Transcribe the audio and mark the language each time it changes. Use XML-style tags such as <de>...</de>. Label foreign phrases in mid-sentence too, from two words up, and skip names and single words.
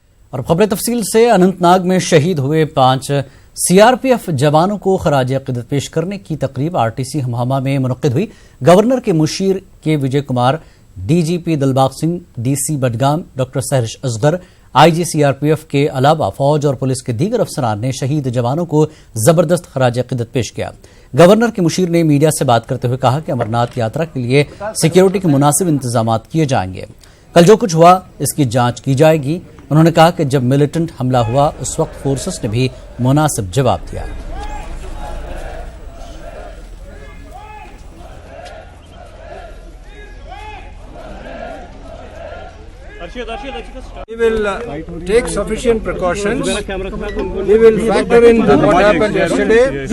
<ur>اور خبر تفصیل سے اننتناگ میں شہید ہوئے 5 CRPF جوانوں کو خراج عقیدت پیش کرنے کی تقریب RTC ہمہامہ میں منعقد ہوئی۔ گورنر کے مشیر کے وجے کمار، DGP دلباغ سنگھ، DC بڈگام ڈاکٹر سہرش اصغر، IG CRPF کے علاوہ فوج اور پولیس کے دیگر افسران نے شہید جوانوں کو زبردست خراج عقیدت پیش کیا۔ گورنر کے مشیر نے میڈیا سے بات کرتے ہوئے کہا کہ امرناتھ یاترا کے لیے سیکیورٹی کے مناسب انتظامات کیے جائیں گے۔ کل جو کچھ ہوا اس کی جانچ کی جائے گی۔ انہوں نے کہا کہ جب ملیٹنٹ حملہ ہوا اس وقت فورسز نے بھی مناسب جواب دیا۔</ur> <en>We will take sufficient precautions. We will factor in what happened yesterday.</en>